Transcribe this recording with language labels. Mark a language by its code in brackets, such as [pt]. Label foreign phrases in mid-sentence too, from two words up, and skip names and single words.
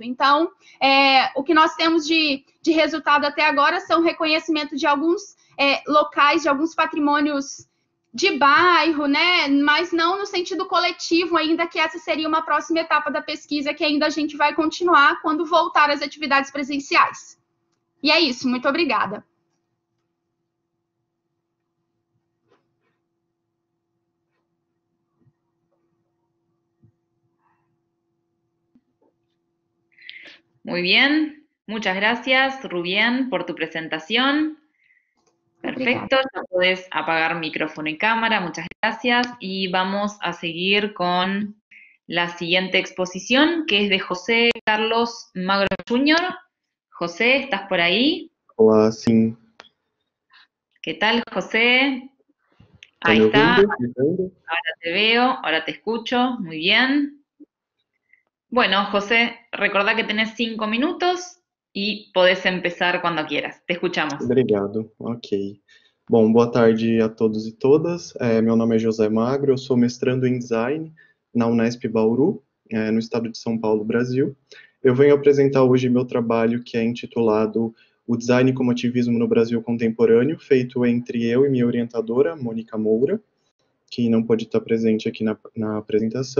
[pt] Então, o que nós temos de resultado até agora são reconhecimento de alguns locais, de alguns patrimônios de bairro, né? Mas não no sentido coletivo ainda, que essa seria uma próxima etapa da pesquisa, que ainda a gente vai continuar quando voltar às atividades presenciais. E é isso, muito obrigada. [es] Muy bien, muchas gracias, Rubén, por tu presentación. Perfecto, ya podés apagar micrófono y cámara, muchas gracias. Y vamos a seguir con la siguiente exposición, que es de José Carlos Magro Jr. José, ¿estás por ahí? [pt] Olá, sim. [es] ¿Qué tal, José? [pt] ¿Está [es] Ahí [pt] me [es] está, [pt] ouvindo? [es] ahora te veo, ahora te escucho, muy bien. Bueno, José, recordá que tenés 5 minutos y podés empezar cuando quieras. Te escuchamos. [pt] Obrigado, ok. Bom, boa tarde a todos e todas. Meu nome é José Magro, eu sou mestrando em Design na Unesp Bauru, no estado de São Paulo, Brasil. Eu venho apresentar hoje meu trabalho que é intitulado O Design como Ativismo no Brasil Contemporâneo, feito entre eu e minha orientadora, Mônica Moura, que não pôde estar presente aqui na apresentação.